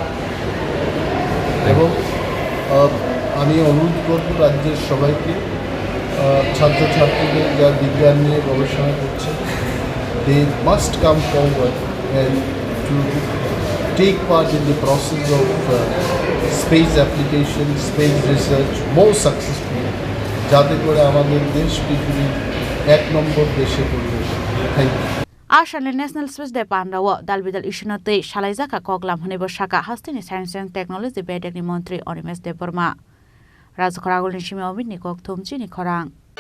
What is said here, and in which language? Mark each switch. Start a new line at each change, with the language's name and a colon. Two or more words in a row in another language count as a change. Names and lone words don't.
Bangla: এবং আমি অনুরোধ করব রাজ্যের সবাইকে ছাত্রছাত্রীদের যারা বিজ্ঞান নিয়ে গবেষণা করছে
English: they must come forward and to take part in the process of space application space research more successful
Bangla: যাতে করে আমাদের দেশ পৃথিবীর 1 নম্বর দেশে পরিণত
English: thank you
Kok Borok: Ashalni National Space de Pandawa dalbidal ishinate shalaijaka koglam hunebo shaka Hasteni Science and Technology Bedekni Mantri Animesh Debbarma Rwkha Chini Khorang